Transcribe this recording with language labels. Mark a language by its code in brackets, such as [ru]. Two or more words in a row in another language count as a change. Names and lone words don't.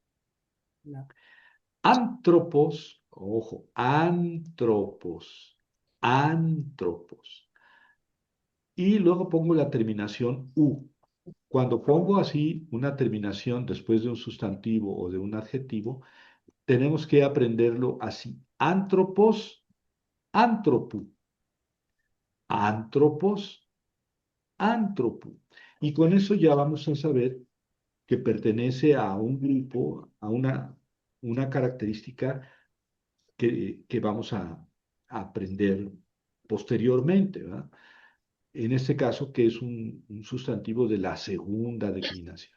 [el] Antropos, ojo, ἄνθρωπος ἄνθρωπος. [es] Y luego pongo la terminación u. Cuando pongo así una terminación después de un sustantivo o de un adjetivo, tenemos que aprenderlo así. [el] ἄνθρωπος ἀνθρώπου ἄνθρωπος ἀνθρώπου. [es] Y con eso ya vamos a saber que pertenece a un grupo, a una característica que vamos a aprender posteriormente, ¿verdad? En este caso, que es un sustantivo de la segunda declinación.